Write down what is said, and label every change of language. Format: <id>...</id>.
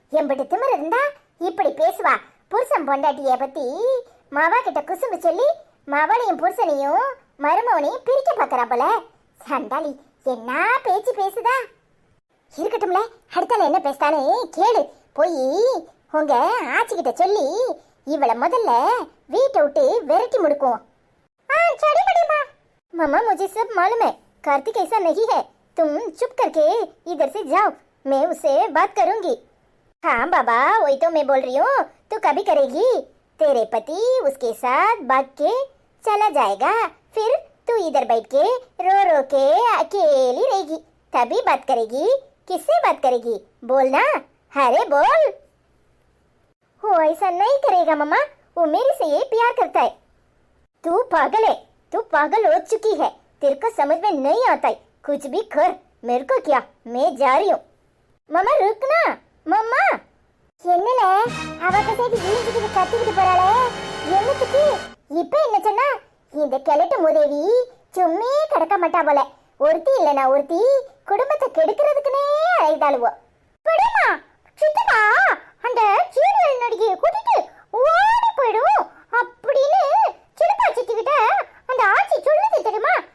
<ta>எம்பிட்டு திமிரு இருந்தா இப்படி பேசுவா. புருஷன் பொண்டாட்டிய பத்தி மாவா கிட்ட குசும்பு சொல்லி மவளையும் புருஷனையும் மருமவனையும் பிரிக்க பாக்குறா போல. சண்டாளி என்ன பேச்சு பேசுதா? இருக்கட்டும்ல, அடுத்தால என்ன பேசுதானே கேளு. போய் உங்க ஆச்சி கிட்ட சொல்லி இவளை முதல்ல வீட்டை விட்டு விரட்டி முடுக்குவோம்.</ta> <hi>चढ़ी बड़ी माँ। मम्मा मुझे सब मालूम है, कार्तिक ऐसा नहीं है। तुम चुप करके इधर से जाओ, मैं उससे बात करूंगी। हाँ बाबा, वही तो मैं बोल रही हूँ, तू कभी करेगी? तेरे पति उसके साथ भाग के चला जाएगा, फिर तू इधर बैठ के रो रो के अकेली रहेगी, तभी बात करेगी। किससे बात करेगी? बोलना, अरे बोल। वो ऐसा नहीं करेगा मम्मा, वो मेरे से ये प्यार करता है। तू पागल है, तू पागल हो चुकी है, तेरे को समझ में नहीं आता है। कुछ भी कर, मेरे को क्या, मैं जा रही हूँ। मम्मा रुकना, मम्मा।</hi> <ta>என்னல அவ பேசிட்டு வீட்டுக்கு கத்திக்கிட்டு போறாளே, என்னத்துக்கு? இப்ப என்ன சொன்னா? இந்த கிழட்டு முதேவி சும்மே கிடக்க மாட்டா போல. ஒருத்தி இல்லனா ஒருத்தி குடும்பத்தை கெடுக்கிறதுக்குனே அழைதாளுவோ. விடுமா சித்தப்பா, அந்த சீரியல் நடிகையை கூட்டிட்டு ஓடி போயிடும் அப்படின்னு சின்னப்பா சித்தி கிட்ட அந்த ஆச்சி சொல்லுது தெரியுமா?</ta>